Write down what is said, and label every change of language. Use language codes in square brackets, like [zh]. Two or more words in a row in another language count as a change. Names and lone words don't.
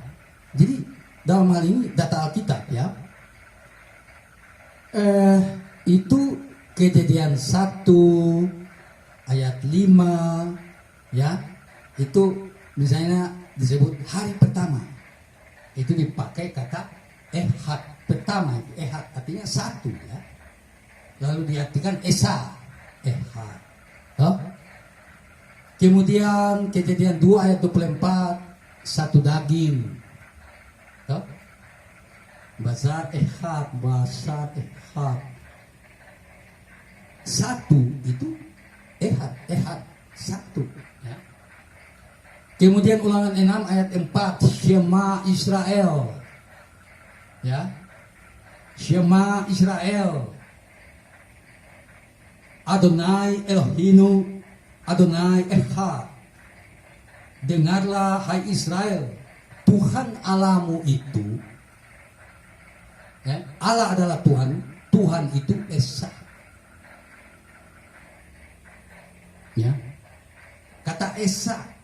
[id] Jadi dalam hal ini data Alkitab, ya, itu Kejadian 1 ayat 5, ya, itu misalnya disebut hari pertama, itu dipakai kata ehad pertama. Ehad artinya satu, ya. Lalu diartikan esa, ehad. Oh? Kemudian Kejadian 2 ayat 24, satu daging. Oh? [he] בשר אחד, בשר אחד. [id] Satu itu ehad, ehad satu, ya. Kemudian Ulangan 6 ayat 4, [he] שמע ישראל, ya, שמע ישראל, אדוני אלוהינו, אדוני אחד. [id] Dengarlah hai Israel, Tuhan Allahmu itu Ya, Allah adalah Tuhan, Tuhan itu esa. Ya, kata esa.